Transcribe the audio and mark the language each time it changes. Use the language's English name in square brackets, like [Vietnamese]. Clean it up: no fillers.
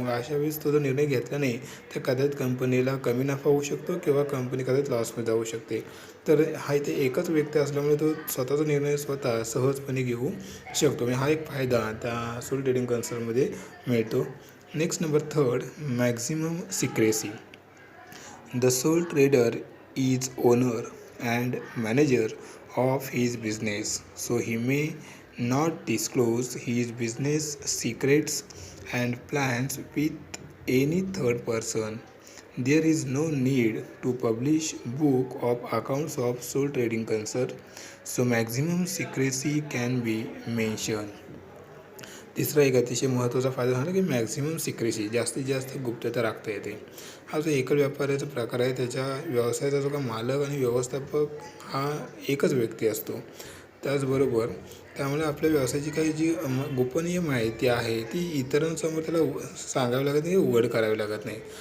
[Marathi] मग अशा वेळेस तो जो निर्णय घेतला नाही तर कदाचित कंपनीला कमी नफा होऊ शकतो किंवा कंपनी कदाचित लॉसमध्ये जाऊ शकते. तर हा इथे एकच व्यक्ती असल्यामुळे तो स्वतःचा निर्णय स्वतः सहजपणे घेऊ शकतो. म्हणजे हा एक फायदा त्या सोल ट्रेडिंग कन्सर्नमध्ये मिळतो. [English] Next number third, maximum secrecy. The sole trader is owner and manager of his business, so he may not disclose his business secrets and plans with any third person. There is no need to publish book of accounts of sole trading concern, so maximum secrecy can be mentioned. [Marathi] तिसरा एक अतिशय महत्त्वाचा फायदा झाला की maximum secrecy, जास्तीत जास्त गुप्तता राखता येते. हा जो एकल व्यापाऱ्याचा प्रकार आहे त्याच्या व्यवसायाचा जो का मालक आणि व्यवस्थापक हा एकच व्यक्ती असतो. त्याचबरोबर त्यामुळे आपल्या व्यवसायाची काही जी गोपनीय माहिती आहे ती इतरांसमोर त्याला सांगावी लागत नाही, उघड करावी लागत नाही.